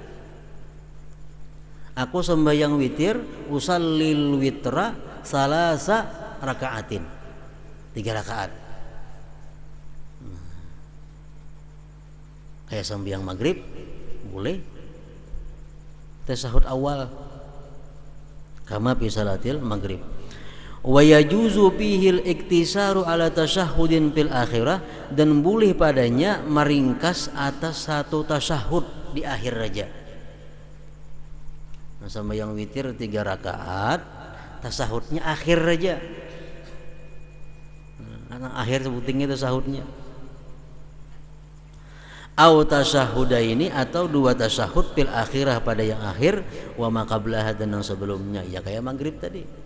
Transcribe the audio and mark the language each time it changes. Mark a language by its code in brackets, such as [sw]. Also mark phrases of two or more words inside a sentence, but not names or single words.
[id] Aku sembahyang witir [ar] أصلي الوتر ثلاث ركعات, [id] 3 rakaat. Kayak sembahyang maghrib boleh. [ar] تشهد أول كما في صلاة المغرب. ويجوز فيه الاقتصار على تشهد في الأخيرة, [id] dan boleh padanya meringkas atas 1 tasyahud di akhir raja. [bjn] Nah, sembahyang witir 3 rakaat, tasahudnya akhir raja. Nah, akhir sebutingnya tasahudnya. [ar] أو تشهدين, [id] atau 2 tasyahud [ar] في الأخيرة [id] pada yang akhir, [ar] وما قبلها, [id] dan yang sebelumnya, ya kayak maghrib tadi.